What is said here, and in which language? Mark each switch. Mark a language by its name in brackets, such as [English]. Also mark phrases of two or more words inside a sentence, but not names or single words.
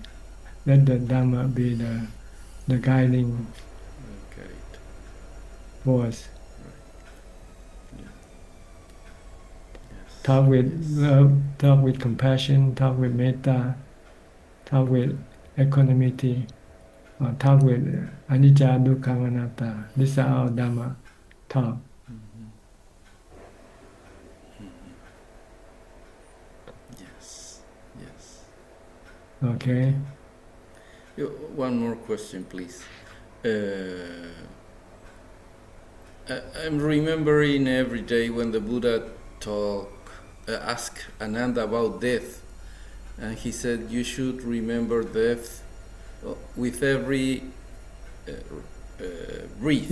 [English] Let the Dharma be the guiding force. Right. Yeah. Yes. Talk with love, talk with compassion, talk with metta, talk with equanimity, or talk with [Pali] anicca, dukkha, anatta. [English] These are our Dhamma talk. Mm-hmm. Mm-hmm. Yeah. Okay. One more question, please. I'm remembering every day when the Buddha asked Ananda about death, and he said you should remember death with every breathe.